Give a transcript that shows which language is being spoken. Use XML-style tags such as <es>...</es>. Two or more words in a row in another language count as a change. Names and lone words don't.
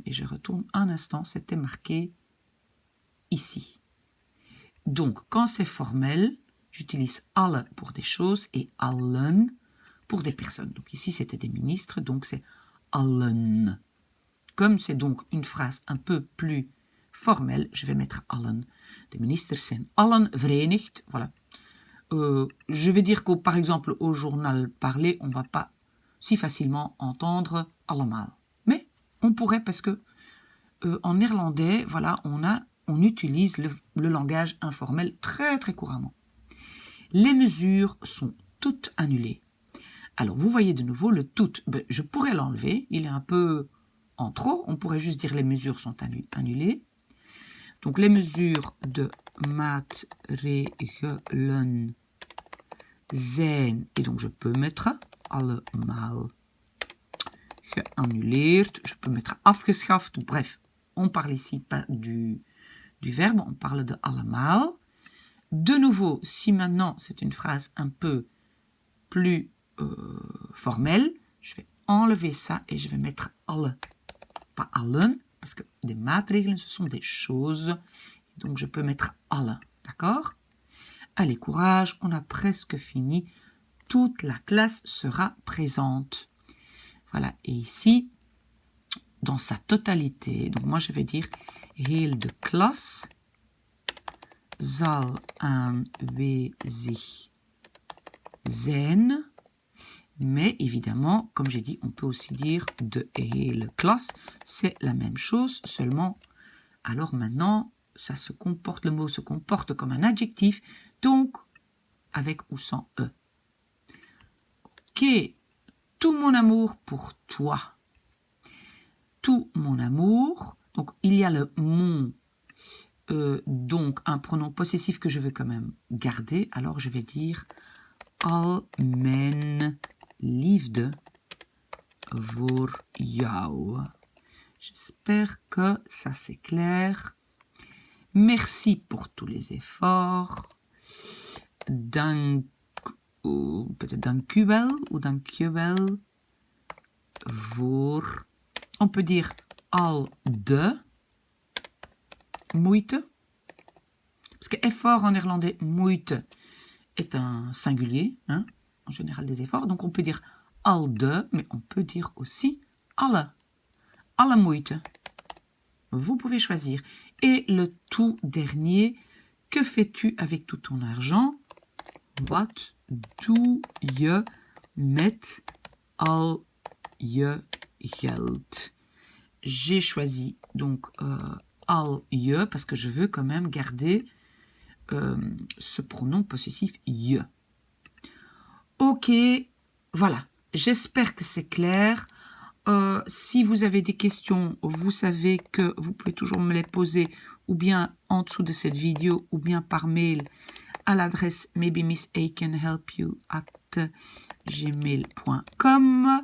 <fr>Et je retourne un instant, c'était marqué ici. Donc, quand c'est formel, j'utilise alle pour des choses et allen pour des personnes. Donc ici, c'était des ministres, donc c'est allen. Comme c'est donc une phrase un peu plus formelle, je vais mettre allen.</fr> <nl>De ministers zijn allen verenigd.</nl> <fr>Voilà. Je vais dire que, par exemple, au journal parlé, on ne va pas si facilement entendre allemaal. Mais on pourrait parce que en néerlandais, voilà, on utilise le langage informel très très couramment. Les mesures sont toutes annulées. Alors, vous voyez de nouveau le tout. Ben, je pourrais l'enlever. Il est un peu en trop. On pourrait juste dire les mesures sont annulées. Donc, les mesures</fr> <nl>de maatregelen zijn,</nl> <fr>et donc je peux mettre</fr> <nl>allemaal geannuleerd.</nl> <fr>Je peux mettre afgeschaft. Bref, on parle ici pas du verbe, on parle de allemaal. De nouveau, si maintenant c'est une phrase un peu plus formelle, je vais enlever ça et je vais mettre alle, pas allen, parce que des maatregelen, ce sont des choses. Donc je peux mettre alle, d'accord? Allez, courage, on a presque fini. Toute la classe sera présente. Voilà, et ici, dans sa totalité, donc moi je vais dire</fr> <nl>heel de klas zal aanwezig zijn.</nl> <fr>Mais évidemment, comme j'ai dit, on peut aussi dire</fr> <nl>de hele klas.</nl> <fr>C'est la même chose, seulement, alors maintenant, ça se comporte, le mot se comporte comme un adjectif, donc avec ou sans E. Ok, tout mon amour pour toi. Tout mon amour, donc il y a le mon, donc un pronom possessif que je veux quand même garder, alors je vais dire</fr> <nl>al mijn liefde voor jou.</nl> <fr>J'espère que ça c'est clair. Merci pour tous les efforts.</fr> <nl>Dank,</nl> <fr>ou peut-être</fr> <nl>dank u wel ou dank je wel voor.</nl> <fr>On peut dire</fr> <nl>al de moeite.</nl> <fr>Parce que effort en néerlandais, moeite, est un singulier, hein, en général des efforts. Donc on peut dire</fr> <nl>al de,</nl> <fr>mais on peut dire aussi alle.</fr> <nl>Alle moeite.</nl> <fr>Vous pouvez choisir. Et le tout dernier, que fais-tu avec tout ton argent?</fr> <nl>Wat doe je met al je geld?</nl> <fr>J'ai choisi donc</fr> <nl>al je</nl> <fr>parce que je veux quand même garder ce pronom possessif je. Ok, voilà. J'espère que c'est clair. Si vous avez des questions, vous savez que vous pouvez toujours me les poser ou bien en dessous de cette vidéo ou bien par mail à l'adresse maybemissaccanhelpyou@gmail.com.</fr>